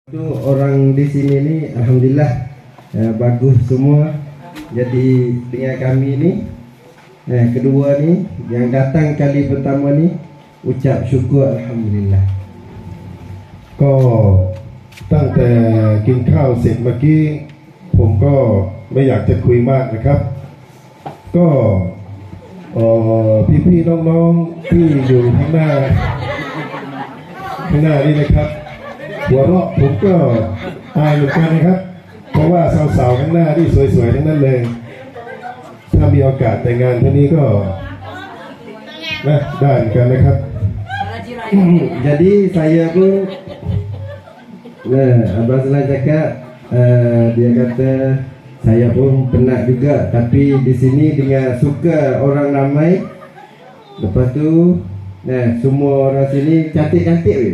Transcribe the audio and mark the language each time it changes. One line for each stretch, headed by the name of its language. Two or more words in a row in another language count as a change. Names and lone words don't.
Malay: Itu orang di sini nih, alhamdulillah bagus semua. Jadi dengan kami ni, kedua ni yang datang kali pertama ni, ucap syukur alhamdulillah.
Thai: ก็ตั้งแต่กินข้าวเสร็จเมื่อกี้ผมก็ไม่อยากจะคุยมากนะครับก็พี่ๆน้องๆที่อยู่ข้างหน้านี่นะครับหัวเราะผมก็อายเหมือนกันนะครับเพราะว่าสาวๆข้างหน้าที่สวยๆทั้งนั้นเลยถ้ามีโอกาสแต่งงานที่นี้ก็นะได้เหมือนกันนะครับ
Malay: Jadi saya pun Abang Selan cakap dia kata saya pun penat juga, tapi di sini dengan suka orang ramai. Lepas tu semua orang sini cantik-cantik je.